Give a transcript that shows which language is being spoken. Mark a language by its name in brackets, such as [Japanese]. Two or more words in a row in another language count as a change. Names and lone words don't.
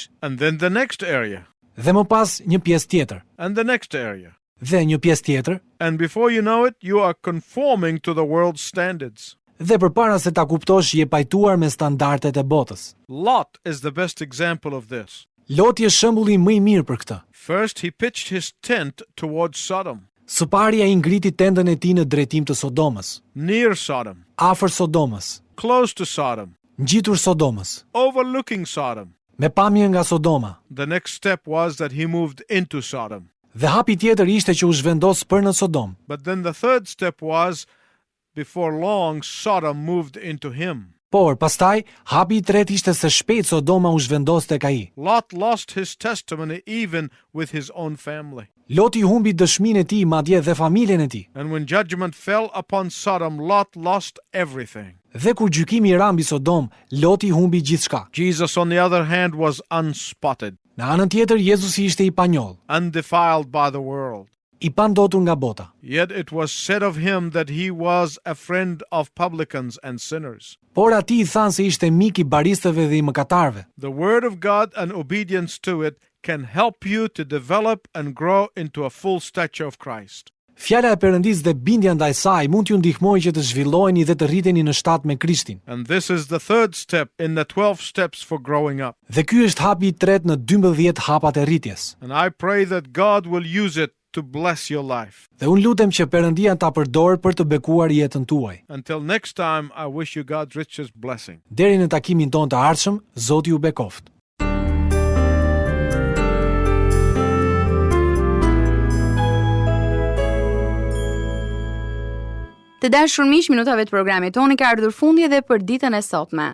[English] And then the next area. [Albanian] Dhe më pas një pjesë tjetër. [English] And the next area. [Albanian] Dhe një pjesë tjetër. [English] And before you know it, you are conforming to the world's standards. [Albanian] Dhe përpara se ta kuptosh, je pajtuar me standardet e botës. [English] Lot is the best example of this. [Albanian] Loti është shembulli më i mirë për këtë. [English] First, he pitched his tent towards Sodom, [Albanian] Së pari ai ngriti tendën e tij në drejtim të Sodomës, [English] near Sodom, [Albanian] afër Sodomës, [English] close to Sodom, [Albanian] ngjitur Sodomës, [English] overlooking Sodom. [Albanian] me pamje nga Sodoma. [English] The next step was that he moved into Sodom. [Albanian] Dhe hapi tjetër ishte që u zhvendos për në Sodom. [English] But then the third step was, before long, Sodom moved into him. [Albanian] Por, pastaj, hapi i tretë ishte se shpejt Sodoma u zhvendos tek ai. [English] Lot lost his testimony even with his own family. [Albanian] Loti humbi dëshminë e tij, madje dhe familjen e tij. [English] And when judgment fell upon Sodom, Lot lost everything. [Albanian] Dhe kur gjykimi ra mbi Sodom, Loti humbi gjithçka. [English] Jesus, on the other hand, was unspotted, [Albanian] Në anën tjetër, Jezusi ishte i panjoll, [English] undefiled by the world. [Albanian] i pandotur nga bota. [English] Yet it was said of him that he was a friend of publicans and sinners. [Albanian] Por atij i thanë se ishte mik i baristëve dhe i mëkatarëve. [English] The word of God and obedience to it can help you to develop and grow into a full stature of Christ. [Albanian] Fjala e Perëndisë dhe bindja ndaj saj mund t'ju ndihmojë që të zhvilloheni dhe të rriteni në shtat me Krishtin. [English] And this is the third step in the 12 steps for growing up. [Albanian] Dhe ky është hapi i tretë në 12 hapat e rritjes. [English] And I pray that God will use it to bless your life. [Albanian] Dhe unë lutem që Perëndia ta përdorë për të bekuar jetën tuaj. [English] Until next time, I wish you God's richest blessing. [Albanian] Deri në takimin tonë të ardhshëm, Zoti ju bekoft. Të dashur miq, minutave të programit tonë ka ardhur fundi edhe për ditën e sotme.